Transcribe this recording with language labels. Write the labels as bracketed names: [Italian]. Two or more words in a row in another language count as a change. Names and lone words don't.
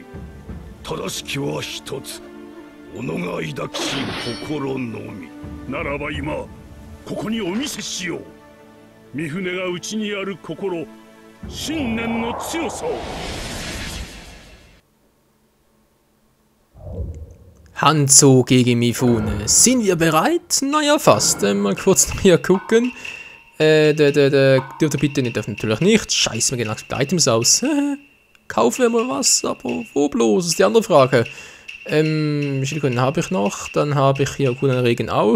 [Japanese] 正しきは一つ、己が抱きし心のみ。ならば今ここにお見せしよう。三船が内にある心、信念の強さを。 [German] Hanzo gegen Mifune. Sind wir bereit? Naja, fast. Mal kurz noch hier gucken. Dürfte bitte nicht, dürfen natürlich nicht. Scheiße, wir gehen langsam die Items aus. Kaufen wir mal was, aber wo bloß? Das ist die andere Frage. Schildkröten habe ich noch. Dann habe ich hier guten Regen auch.